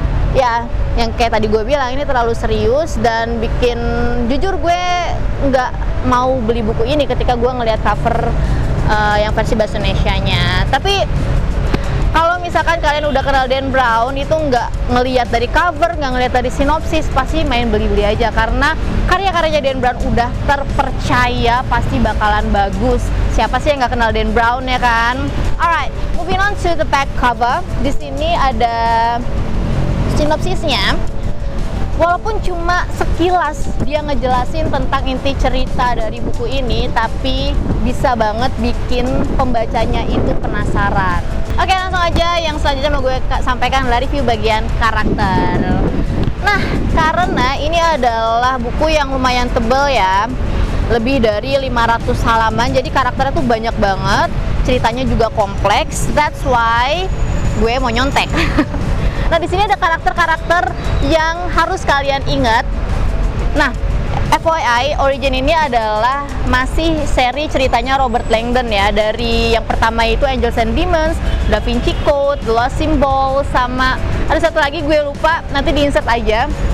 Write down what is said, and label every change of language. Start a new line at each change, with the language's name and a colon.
Indonesian: Ya, yang kayak tadi gue bilang, ini terlalu serius dan bikin, jujur gue nggak mau beli buku ini ketika gue ngelihat cover yang versi bahasa Indonesianya. Tapi kalau misalkan kalian udah kenal Dan Brown, itu nggak ngelihat dari cover, nggak ngelihat dari sinopsis, pasti main beli-beli aja karena karya-karyanya Dan Brown udah terpercaya, pasti bakalan bagus. Siapa sih yang nggak kenal Dan Brown ya kan?
English: Alright, moving on to the back cover.
Indonesian: Di sini ada sinopsisnya. Walaupun cuma sekilas dia ngejelasin tentang inti cerita dari buku ini, tapi bisa banget bikin pembacanya itu penasaran. Oke, langsung aja yang selanjutnya mau gue sampaikan adalah review bagian karakter. Nah, karena ini adalah buku yang lumayan tebal ya, lebih dari 500 halaman, jadi karakternya tuh banyak banget, ceritanya juga kompleks.
English: That's why
Indonesian: gue mau nyontek. Nah, di sini ada karakter-karakter yang harus kalian ingat. Nah, FYI, Origin ini adalah masih seri ceritanya Robert Langdon ya. Dari yang pertama itu Angels and Demons, Da Vinci Code, The Lost Symbol, sama ada satu lagi gue lupa, nanti di-insert aja.